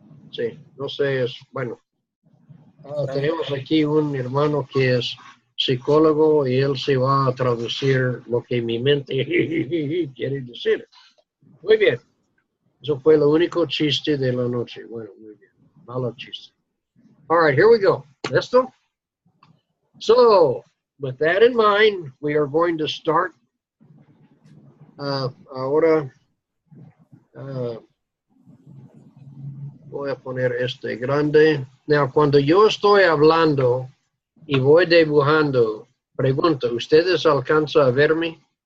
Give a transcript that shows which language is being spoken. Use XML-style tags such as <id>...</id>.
<es>Sí, no sé, es bueno. Tenemos aquí un hermano que es psicólogo y él se va a traducir lo que mi mente quiere decir. Muy bien. Eso fue el único chiste de la noche. Bueno, muy bien. Malo chiste.</es> <en>All right, here we go.</en> <es>¿Listo?</es> <en>So, with that in mind, we are going to start.</en> <es>Ahora voy a poner este grande. Now, cuando yo estoy hablando y voy dibujando, pregunto, ¿ustedes alcanzan a verme?</es>